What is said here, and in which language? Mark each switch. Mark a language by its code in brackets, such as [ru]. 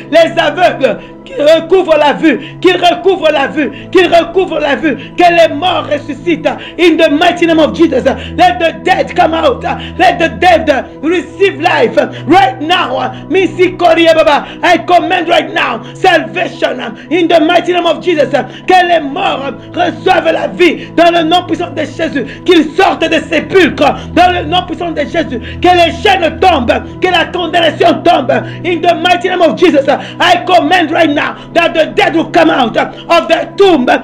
[fr] Les aveugles qu'ils recouvrent la vue, qu'ils recouvrent la vue, qu'ils recouvrent la vue, que les morts ressuscitent. [en] In the mighty name of Jesus, let the dead come out. Let the dead receive life right now. I command right now salvation in the mighty name of Jesus. [fr] Que les morts reçoivent la vie dans le nom puissant de Jésus. Qu'ils sortent des sépulcres dans le nom puissant de Jésus. Que les chaînes tombent, que la condamnation tombe. [en] In the mighty name of Jesus, I command right now that the dead will come out of their tomb.